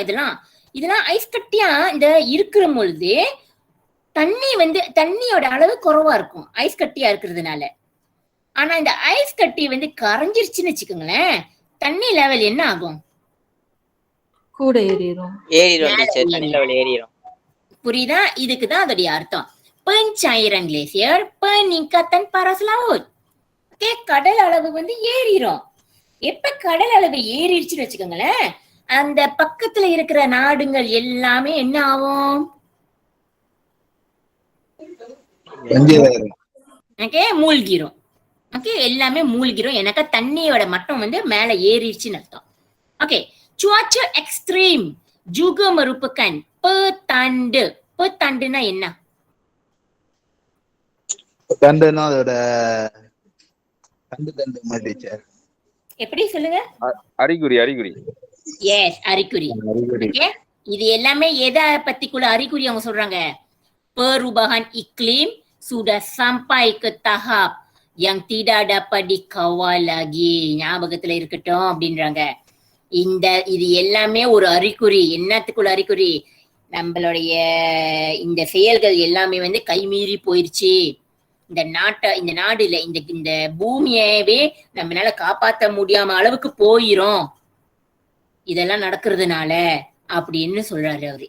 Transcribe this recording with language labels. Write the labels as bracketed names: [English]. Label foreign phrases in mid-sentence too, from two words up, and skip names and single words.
[Tamil] இதெல்லாம் ஐஸ் கட்டியா இந்த இருக்கிற பொழுது தண்ணி தண்ணியோட அளவு குறைவா இருக்கும் ஐஸ் கட்டியா இருக்கிறதுனால. ஆனா இந்த ஐஸ் கட்டி கரைஞ்சிருச்சுன்னு வச்சுக்கோங்களேன், தண்ணி லெவல் என்ன ஆகும்? கூட ஏறிடும். புரியுதா? இதுக்குதான் அதோடைய அர்த்தம். [Malay] pencairan glasier, peningkatan paras laut. [Tamil] கடல் அளவு வந்து ஏறிடும். எப்ப கடல் அளவு ஏறிடுச்சுன்னு வச்சுக்கோங்களேன், அந்த பக்கத்துல இருக்கிற நாடுகள் எல்லாமே என்ன ஆகும்? மூழ்கிரும். ஓகே, எல்லாமே மூழ்கிரும். எனக்கு தண்ணியோட மட்டம் வந்து மேல ஏறிடுச்சுன்னு அர்த்தம். ஓகே, [Malay] cuaca ekstrim juga merupakan petanda. [Tamil] petandana என்ன? petandana அதோட தண்டு மாதிரி டீச்சர். எப்படி சொல்லுங்க? அறிகுறி. எஸ், அறிகுறி. ஓகே, இது எல்லாமே எதை பத்திக்குள்ள அறிகுறி அவங்க சொல்றாங்க? [Malay] perubahan iklim sudah sampai ke tahap yang tidak dapat dikawal lagi. [Tamil] ஞாபகத்துல இருக்கட்டும் அப்படின்றாங்க. இது எல்லாமே ஒரு அறிகுறி. என்னத்துக்குள்ள அறிகுறி? நம்மளுடைய இந்த செயல்கள் எல்லாமே வந்து கைமீறி போயிருச்சு. இந்த நாடு இல்ல, இந்த பூமியவே நம்மளால காப்பாற்ற முடியாம அளவுக்கு போயிரும் இதெல்லாம் நடக்கிறதுனால அப்படின்னு சொல்றாரு அவரு.